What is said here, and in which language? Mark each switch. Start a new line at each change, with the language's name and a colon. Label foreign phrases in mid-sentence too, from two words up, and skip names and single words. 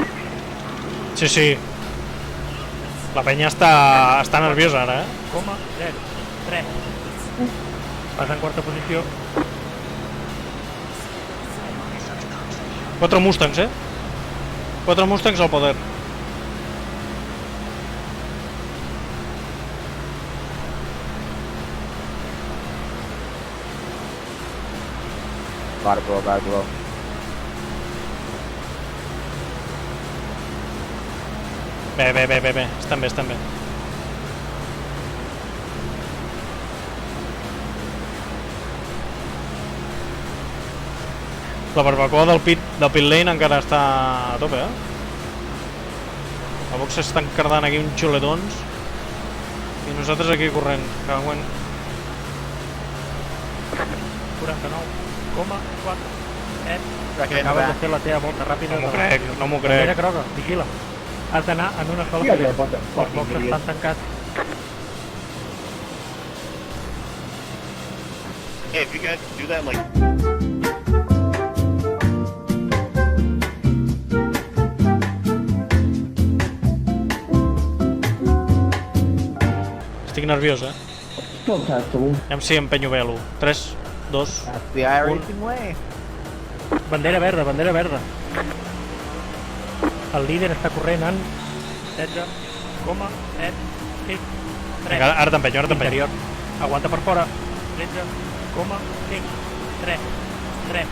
Catalan: Sí, sí. La penya està nerviosa ara, eh? Coma, 0, 3. Vas en quarta posició. 4 Mustangs, eh? 4 Mustangs al poder.
English: Bad blow, bad blow.
Catalan: Bé. Estan bé, estan bé. La barbacoa del pit lane encara està a tope, eh? A box s'estan cardant aquí uns xuletons i nosaltres aquí corrent. Cagüen. 49,4.
English: Second
Catalan: Acabes de
English: back.
Catalan: fer la teva volta ràpida. No m'ho crec, no m'ho Bandera crec. groga, vigila. Has d'anar en una sola
English: You guys are a
Catalan: fila.
English: bunch of
Catalan: Els
English: fucking
Catalan: boxes
English: idiots.
Catalan: estan tancats.
English: Hey, if you guys do that, like,
Catalan: Estic nerviós, eh?
English: Still testable.
Catalan: Aviam si empenyo bé l'1. 3, 2...
English: That's the iRacing way.
Catalan: Bandera verda, bandera verda. El líder està corrent en 16,763. Vinga, ara t'empenyo, ara t'empenyo. Interior. Aguanta per fora. 13,533.